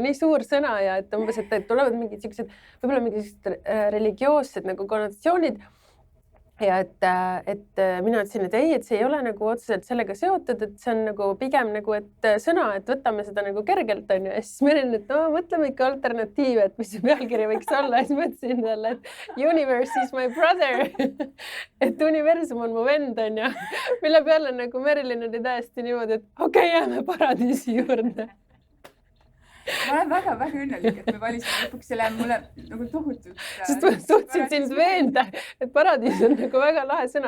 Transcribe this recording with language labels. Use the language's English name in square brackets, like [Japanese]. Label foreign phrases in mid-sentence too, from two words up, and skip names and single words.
[Estonian] nii suur sõna ja et umbes, et tulevad mingid sellised, võib-olla mingid religioossed nagu konnotatsioonid ja et mina ütlesin, et ei, et see ei ole nagu otseselt sellega seotud, et see on nagu pigem nagu, et sõna, et võtame seda nagu kergelt, on ju, ja siis Merilin, et no mõtleme ikka alternatiive, et mis see pealkiri võiks olla, ja siis mõtlesin talle, et [English] universe is my brother, [Estonian] et universum on mu vend, on ju, mille peale nagu Merilin oli täiesti niimoodi, et okei, jääme paradiisi juurde. Ma olen väga õnnelik, et me valisime lõpuks selle mulle nagu tohutult. Sest ma suhtsin sind veenda, et paradiis on nagu väga lahe sõna.